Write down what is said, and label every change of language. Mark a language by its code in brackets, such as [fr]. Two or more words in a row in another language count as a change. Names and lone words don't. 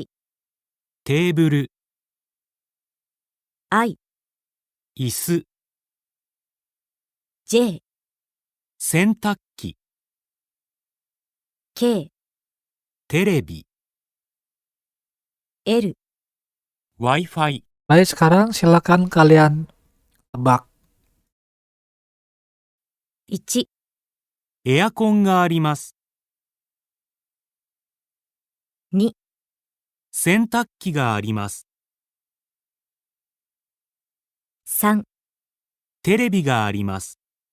[ja] テーブル、 I、椅子、 J、洗濯機、 K、テレビ、 L。 Wi-Fi。 [id] Baik, sekarang silakan kalian tebak. [ja] 1、エアコンがあります。 2、洗濯機があります。 3、テレビがあります。